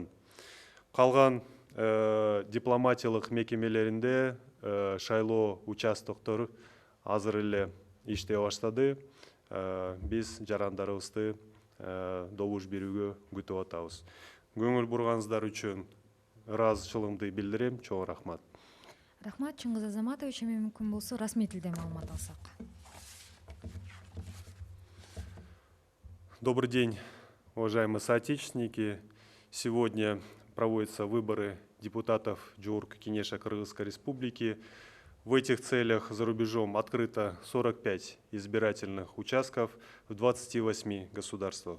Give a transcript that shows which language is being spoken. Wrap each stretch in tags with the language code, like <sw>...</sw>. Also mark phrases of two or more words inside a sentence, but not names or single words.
<ky>Калган дипломатиялык мекемелеринде шайлоо участоктор азыр эле иштей баштады. Биз жарандарыбызды добуш берүүгө күтүп атабыз. Көңүл бурганыңыздар үчүн ыраазычылыгымды билдирем. Чоң рахмат. Рахмат, Чыңгыз Азаматович. Эми мүмкүн болсо расмий тилде маалымат алсак.</ky> <ru>Добрый день, уважаемые соотечественники. Сегодня проводятся выборы депутатов Жогорку Кеңеша Кыргызской Республики. В этих целях за рубежом открыто 45 избирательных участков в 28 государствах.</ru>